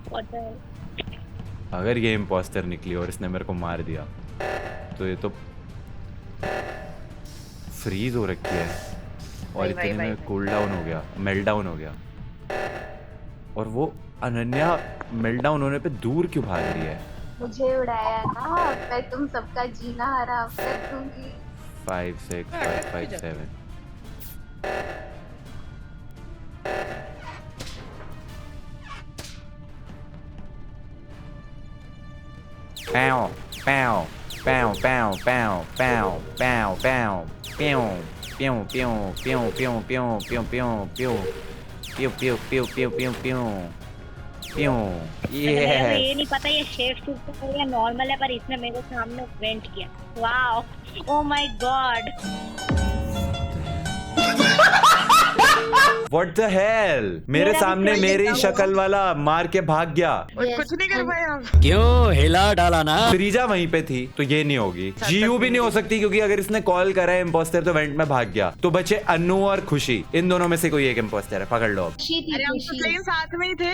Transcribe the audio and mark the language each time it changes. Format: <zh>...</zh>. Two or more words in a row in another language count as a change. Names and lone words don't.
<hi>अगर ये इम्पोस्टर निकली और इसने मेरे को मार दिया तो ये तो फ्रीज हो रखी है और इतने में</hi> <en>cool down</en> <hi>हो गया,</hi> <en>melt down</en> <hi>हो गया। और वो अनन्या</hi> <en>melt down</en> <hi>होने पे दूर क्यों भाग रही है? मुझे उड़ाया ना, मैं तुम सबका जीना हराम कर दूंगी। 5 6 5 5 7 Pow, pow, pow, pow, pow, pow, pow, pow, pew, pew, pew, pew, pew, pew, pew, pew, pew, pew, pew, pew, pew, pew, pew, pew, ये नहीं पता ये</hi> <en>shape super</en> <hi>है या नॉर्मल है, पर इसने मेरे सामने वेंट किया।</hi> <en>Wow, oh my God. What the hell?</en> <hi>मेरे सामने मेरी शक्ल वाला मार के भाग गया। कुछ नहीं कर पाया। क्यों हिला डाला ना? श्रीजा वहीं पे थी तो ये नहीं होगी। जीयू भी नहीं हो सकती क्योंकि अगर इसने कॉल करा है इम्पोस्टर तो वेंट में भाग गया। तो बचे अन्नू और खुशी, इन दोनों में से कोई एक इम्पोस्टर है, पकड़ लो अब। अरे हम तो सही साथ में ही थे।</hi>